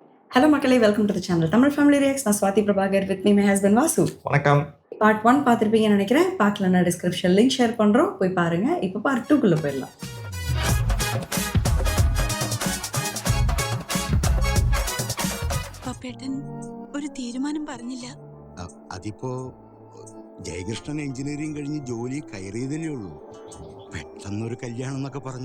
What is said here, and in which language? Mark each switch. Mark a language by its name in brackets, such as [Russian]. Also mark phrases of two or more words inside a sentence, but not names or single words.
[English] Hello Makalai, welcome to the channel. Tamil Family Reacts. நான் Swati Prabhakar with me, my husband Vasu. [Tamil] வணக்கம். Part 1 பார்த்திருப்பீங்கன்னு நினைக்கிறேன். பார்க்கலன்னா [English] description link share [Tamil] பண்றோம். போய் பாருங்க. இப்போ part 2 குள்ள போயிடலாம். [Malayalam] പപ്പേട്ടൻ ഒരു തീരുമാനം പറഞ്ഞില്ല. അതിപ്പോ ജയകൃഷ്ണൻ എഞ്ചിനീയറിംഗ് കഴിഞ്ഞ് ജോലി കയറിയതല്ലേ ഉള്ളൂ. പെട്ടെന്നൊരു കല്യാണം എന്നൊക്കെ പറഞ്ഞ